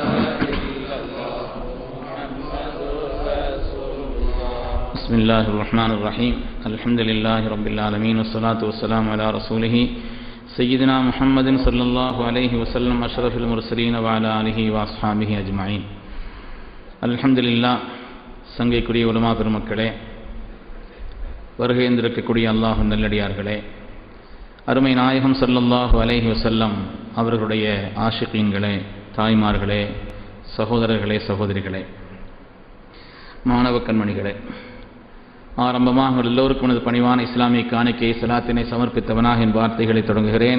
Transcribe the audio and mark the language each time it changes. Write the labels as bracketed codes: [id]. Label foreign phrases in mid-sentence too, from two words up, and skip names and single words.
[ar] بسم الله الرحمن الرحيم الحمد لله رب العالمين والصلاة والسلام على رسوله سيدنا محمد صلى الله عليه وسلم أشرف المرسلين وعلى آله وأصحابه أجمعين الحمد لله [ta] சங்கைக்குரிய உலமா பெருமக்களே, வருகைந்திருக்கக்கூடிய அல்லாஹ் நல்லடியார்களே, அருமை நாயகம் [ar] صلى الله عليه وسلم [ta] அவர்களுடைய ஆஷிகீன்களே, தாய்மார்களே, சகோதரர்களே, சகோதரிகளே, மாணவ கண்மணிகளே, ஆரம்பமாக எல்லோருக்கும் எனது பணிவான இஸ்லாமிய காணிக்கை சலாத்தினை சமர்ப்பித்தவனாக என் வார்த்தைகளை தொடங்குகிறேன்.